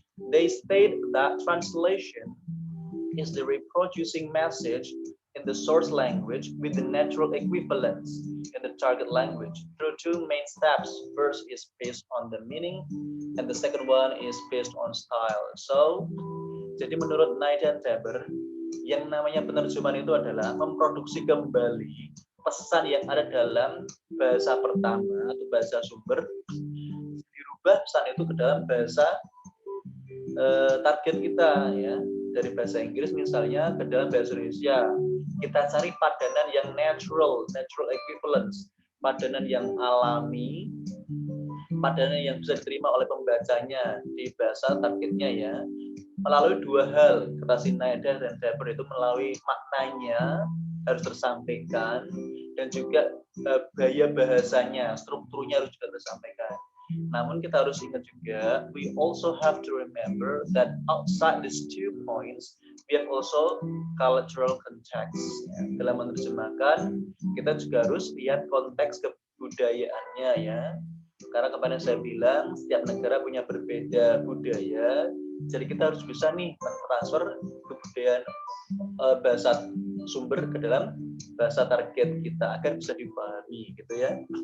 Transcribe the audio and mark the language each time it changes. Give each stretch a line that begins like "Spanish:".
English: They state that translation is the reproducing message in the source language with the natural equivalence in the target language through two main steps. First is based on the meaning, and the second one is based on style.
Indonesian: So, jadi menurut Knight and Tabor, yang namanya penerjemahan itu adalah memproduksi kembali pesan yang ada dalam bahasa pertama atau bahasa sumber, dirubah pesan itu ke dalam bahasa target kita, ya. Dari bahasa Inggris misalnya ke dalam bahasa Indonesia, kita cari padanan yang natural equivalence, padanan yang alami, padanan yang bisa diterima oleh pembacanya di bahasa targetnya, ya, melalui dua hal. Kata Sinaida dan Tabor itu melalui maknanya harus tersampaikan dan juga gaya bahasanya, strukturnya harus juga tersampaikan. Namun kita harus ingat juga,
English: we also have to remember that outside these 2 points, we have also cultural context.
Indonesian: Ya, dalam menerjemahkan, kita juga harus lihat konteks kebudayaannya, ya. Karena kemarin saya bilang, setiap negara punya berbeda budaya, jadi kita harus bisa nih mentransfer kebudayaan bahasa sumber ke dalam bahasa target kita agar bisa dipahami, gitu ya.